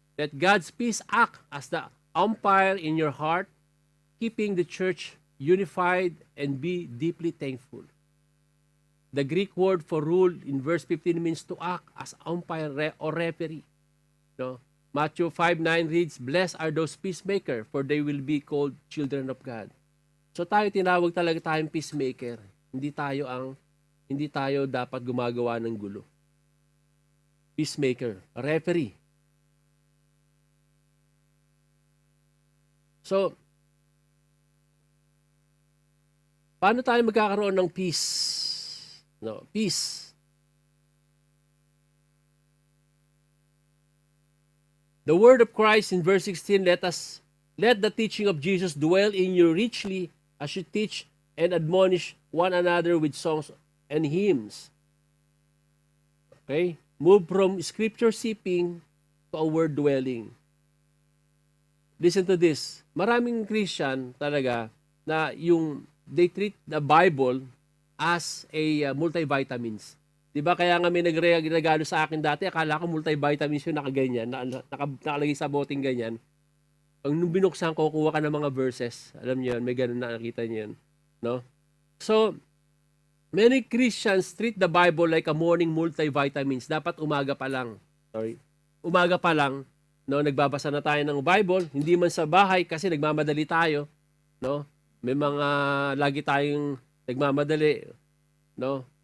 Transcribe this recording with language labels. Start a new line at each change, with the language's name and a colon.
English: Let God's peace act as the umpire in your heart, keeping the church unified, and be deeply thankful. The Greek word for rule in verse 15 means to act as umpire or referee. No? Matthew 5:9 reads, "Blessed are those peacemakers, for they will be called children of God."
Filipino: So tayo tinawag talaga tayong peacemaker. Hindi tayo dapat gumagawa ng gulo.
English: Peacemaker, referee.
Filipino: So, paano tayo magkakaroon ng peace? No, peace.
English: The word of Christ in verse 16, let the teaching of Jesus dwell in you richly as you teach and admonish one another with songs and hymns. Okay? Move from scripture seeking to a word dwelling. Listen to this.
Filipino: Maraming Christian talaga na
English: they treat the Bible as a multivitamins.
Filipino: 'Di ba kaya nga may nagregalo sa akin dati, akala ko multivitamins yung nakaganyan, nakalagay sa boteng ganyan. Nung binuksan ko, kuha ka ng mga verses. Alam niyo 'yun, may ganun na nakita niyo 'yun, no?
English: So, many Christians treat the Bible like a morning multivitamins.
Filipino: Dapat umaga pa lang. Umaga pa lang, no, nagbabasa na tayo ng Bible, hindi man sa bahay kasi nagmamadali tayo, no? May mga lagi tayong nagmamadali, no?